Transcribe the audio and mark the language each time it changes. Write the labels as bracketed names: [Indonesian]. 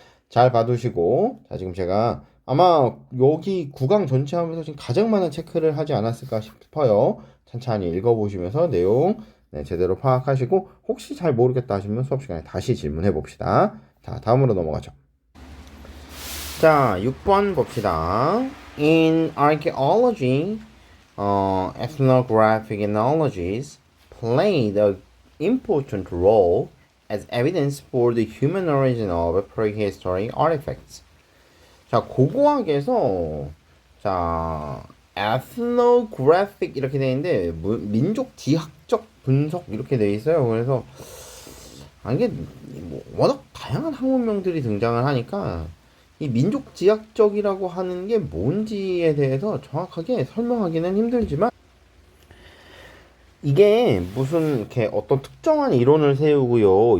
[Korean] 잘 봐두시고, 자, 지금 제가 아마 여기 구강 전체 하면서 지금 가장 많은 체크를 하지 않았을까 싶어요. 천천히 읽어보시면서 내용 네, 제대로 파악하시고, 혹시 잘 모르겠다 하시면 수업 시간에 다시 질문해 봅시다. 자, 다음으로 넘어가죠. 자, 6번 봅시다. [English] In archaeology, ethnographic knowledges played an important role as evidence for the human origin of prehistoric artifacts. [Korean] 자, 고고학에서 자, ethnographic 이렇게 되어 있는데 민족 지학적 분석 이렇게 되어 있어요. 그래서 이게 뭐 워낙 다양한 학문명들이 등장을 하니까 이 민족 지학적이라고 하는 게 뭔지에 대해서 정확하게 설명하기는 힘들지만 이게 무슨 이렇게 어떤 특정한 이론을 세우고요.